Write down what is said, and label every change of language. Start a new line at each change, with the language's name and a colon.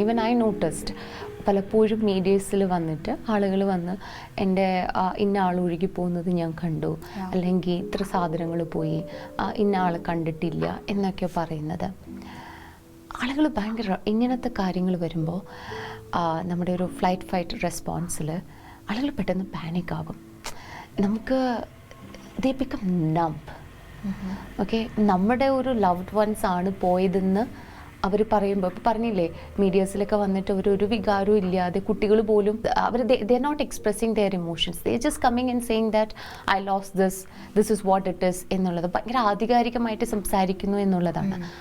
English: even I noticed
Malayalam: പലപ്പോഴും മീഡിയസിൽ വന്നിട്ട് ആളുകൾ വന്ന് എൻ്റെ ഇന്ന ആൾ ഒഴുകി പോകുന്നത് ഞാൻ കണ്ടു, അല്ലെങ്കിൽ ഇത്ര സാധനങ്ങൾ പോയി, ഇന്ന ആൾ കണ്ടിട്ടില്ല എന്നൊക്കെ പറയുന്നത്. ആളുകൾ ഭയങ്കര ഇങ്ങനത്തെ കാര്യങ്ങൾ വരുമ്പോൾ നമ്മുടെ ഒരു ഫ്ലൈറ്റ് ഫൈറ്റ് റെസ്പോൺസിൽ ആളുകൾ പെട്ടെന്ന് പാനിക് ആകും.
English: നമുക്ക് they become numb.
Malayalam: ഓക്കെ, നമ്മുടെ ഒരു ലവ്ഡ് വൺസ് ആണ് പോയതെന്ന് അവർ പറയുമ്പോൾ, ഇപ്പോൾ പറഞ്ഞില്ലേ മീഡിയസിലൊക്കെ വന്നിട്ട് ഒരു വികാരവും ഇല്ലാതെ കുട്ടികൾ പോലും അവർ
English: they are not expressing their emotions, they just coming and saying that I lose this is what it is
Malayalam: എന്നുള്ളത് ഭയങ്കര ആധികാരികമായിട്ട് സംസാരിക്കുന്നു എന്നുള്ളതാണ്.